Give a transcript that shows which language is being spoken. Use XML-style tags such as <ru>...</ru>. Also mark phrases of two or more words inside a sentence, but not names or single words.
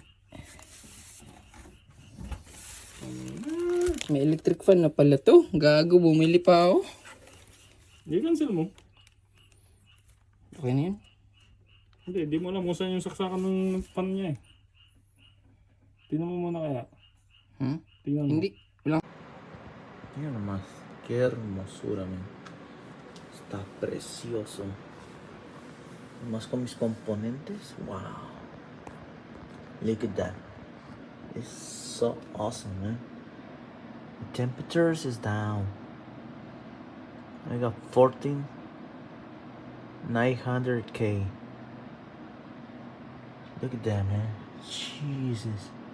<tl>May electric fan na pala to. Gago, bumili pa ako. Hindi, cancel mo. Okay na yun. Hindi mo alam kung saan yung saksakan ng pan niya, eh. Tingnan mo muna kaya. Tingnan mo. Hindi. Wala.</tl> <es>Mira nomás, qué hermosura, man. Está precioso. Más con mis componentes,</es> <en>wow. Look at that. It's so awesome, man. The temperatures is down. I got 14,900K. Look at that, man. Jesus.</en>